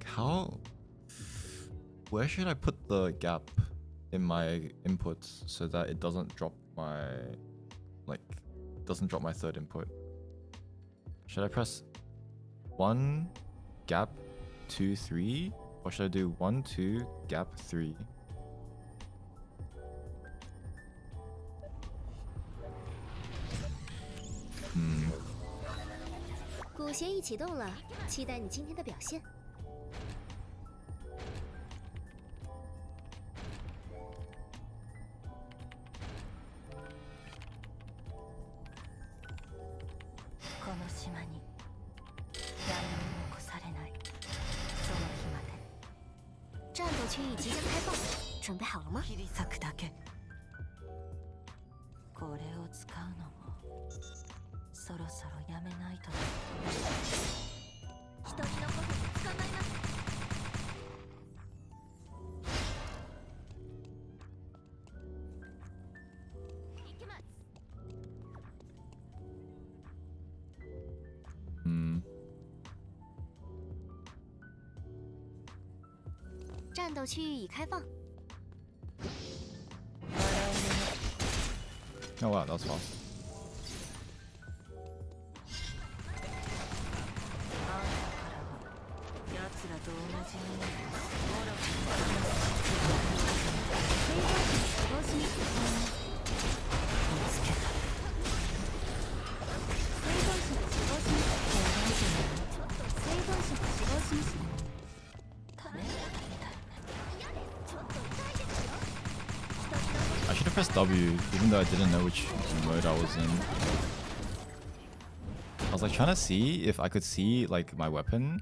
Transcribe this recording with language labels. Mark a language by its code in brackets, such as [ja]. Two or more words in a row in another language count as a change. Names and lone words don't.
[en] where should I put the gap in my inputs so that it doesn't drop my, doesn't drop my third input? Should I press 1 gap 2 3, or should I do 1 2 gap 3? Hmm. [zh] 鼓协议启动了，期待你今天的表现。 [ja] この島に誰も残されないその日まで。 [zh] 战斗区域即将开放，准备好了吗？ [ja] 切り裂くだけ。これを使うのもそろそろやめないと。人に残さず捕まえます。行きます。 [zh] 战斗区域已开放。 [en] Oh wow, that was fast. [ja] 奴らと同じに見つけた。生存者が死亡しました。 [en] I should have pressed W, even though I didn't know which mode I was in. I was like trying to see if I could see like my weapon.